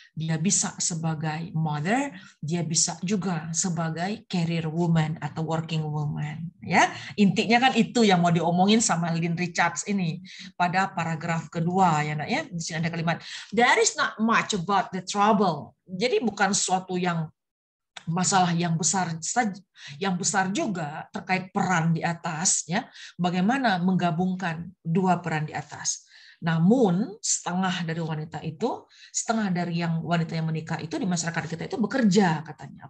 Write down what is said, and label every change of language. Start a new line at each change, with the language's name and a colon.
Indonesian: Dia bisa sebagai mother, dia bisa juga sebagai career woman atau working woman. Ya, intinya kan itu yang mau diomongin sama Lynn Richards ini pada paragraf kedua ya, Nak ya.
English: Di sini ada kalimat there is not much about the trouble.
Indonesian: Jadi bukan suatu yang masalah yang besar juga terkait peran di atas ya, bagaimana menggabungkan dua peran di atas. Namun setengah dari wanita itu, setengah dari yang wanita yang menikah itu di masyarakat kita itu bekerja katanya.